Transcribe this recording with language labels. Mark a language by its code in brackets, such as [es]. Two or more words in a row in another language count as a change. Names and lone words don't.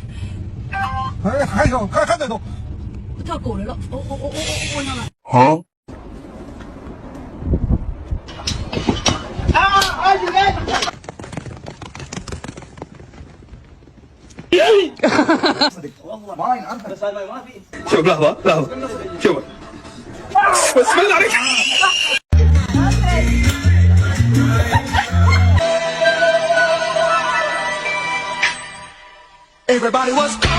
[zh] 哎，还在动。跳狗来了！我上来。 [ar] 好。شوف لحظة شوف بس بالله عليك [en] Everybody was